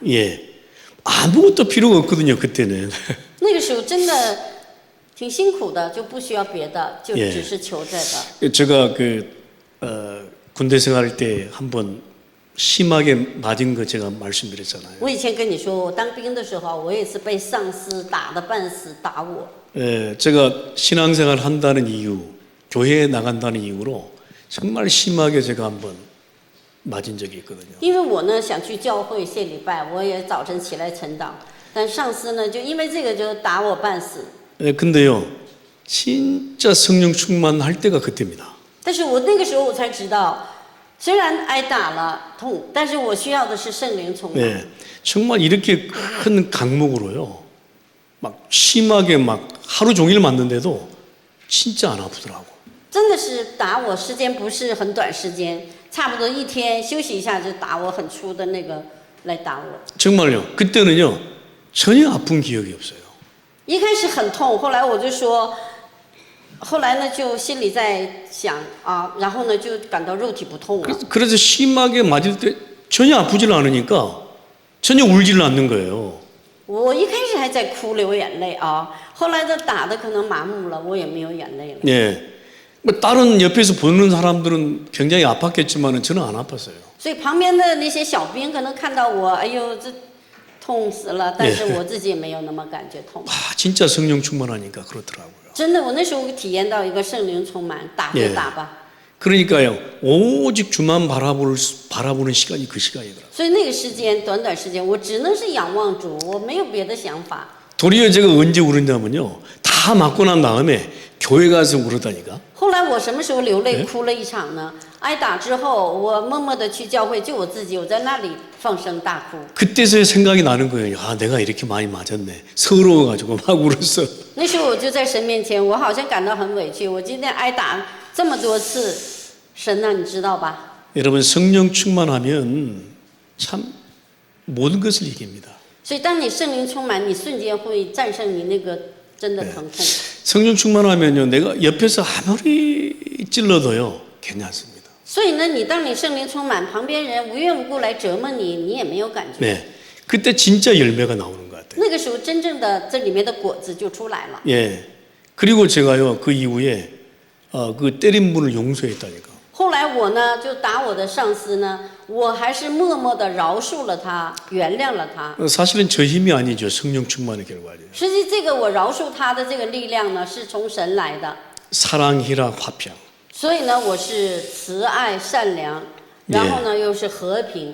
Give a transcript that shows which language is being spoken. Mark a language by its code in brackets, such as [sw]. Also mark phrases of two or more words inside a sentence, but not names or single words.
[ko] 예, 아무것도 필요가 없거든요, 그때는. [zh] 那个时候真的挺辛苦的，就不需要别的，就 [ko] 예 [zh] 只是求这个。 [ko] 제가 군대 생활할 때 한번 심하게 맞은 거 제가 말씀드렸잖아요. [zh] 我以前跟你说，我当兵的时候，我也是被上司打得半死，打我。 [ko] 예, 제가 신앙생활 한다는 이유, 교회에 나간다는 이유로 정말 심하게 제가 한번 맞은 적이 있거든요. [zh] 因为我呢想去教会献礼拜，我也早晨起来晨祷，但上司呢就因为这个就打我半死。 [ko] 예, 근데요, 진짜 성령 충만할 때가 그때입니다. [zh] 但是我那个时候我才知道，虽然挨打了痛，但是我需要的是圣灵充满。 [ko] 네, 정말 이렇게 큰 강목으로요, 막 심하게 막 하루 종일 맞는데도 진짜 안 아프더라고. [zh] 真的是打我时间不是很短时间，差不多一天休息一下就打我很粗的那个来打我。 [ko] 정말요, 그때는요, 전혀 아픈 기억이 없어요. [zh] 一开始很痛，后来我就说，后来呢就心里在想然后呢就感到肉体不痛了。 [ko] 그래서 심하게 맞을 때 전혀 아프질 않으니까 전혀 울지를 않는 거예요. [zh] 我一开始还在哭流眼泪后来的打的可能麻木了，我也没有眼泪了。 [ko] 예, 뭐 다른 옆에서 보는 사람들은 굉장히 아팠겠지만 저는 안 아팠어요. [zh] 所以旁边的那些小兵可能看到我，哎呦这痛死了，但是我自己也没有那么感觉痛。 [ko] 진짜 성령 충만하니까 그렇더라고요. [zh] 真的，我那时候体验到一个圣灵充满，打就打吧。 [ko] 그러니까요, 오직 주만 바라보는 시간이 그 시간이더라고요. [zh] 所以那个时间短短时间，我只能是仰望主，我没有别的想法。 [ko] 도리어 제가 언제 울었냐면요, 다 맞고 난 다음에 교회 가서 울었다니까. [zh] 后来我什么时候流泪哭了一场呢？挨打之后，我默默的去教会，就我自己，我在那里放声大哭。 [ko] 그때서야 생각이 나는 거예요. 아, 내가 이렇게 많이 맞았네. 서러워가지고 막 울었어. [zh] 那时候我就在神面前，我好像感到很委屈。我今天挨打这么多次，神啊，你知道吧？ [ko] 여러분, 성령 충만하면 참 모든 것을 이깁니다. [zh] 所以当你圣灵充满，你瞬间会战胜你那个真的疼痛。 [ko] 성령 충만하면요, 내가 옆에서 아무리 찔러도요, 괜찮습니다. [zh] 所以呢，当你圣灵充满，旁边人无缘无故来折磨你，你也没有感觉。 [ko] 네, 그때 진짜 열매가 나오는 것 같아요. [zh] 那个时候，真正的这里面的果子就出来了。 [ko] 예, 그리고 제가요, 그 이후에 그 때린 분을 용서했다니까. [zh] 后来我呢，就打我的上司呢，我还是默默的饶恕了他，原谅了他。 [ko] 사실은 저 힘이 아니죠. 성령 충만의 결과죠. [zh] 实际这个我饶恕他的这个力量呢，是从神来的。 [ko] 사랑, 희락, 화평. [zh] 所以呢，我是慈爱、善良，然后呢又是和平，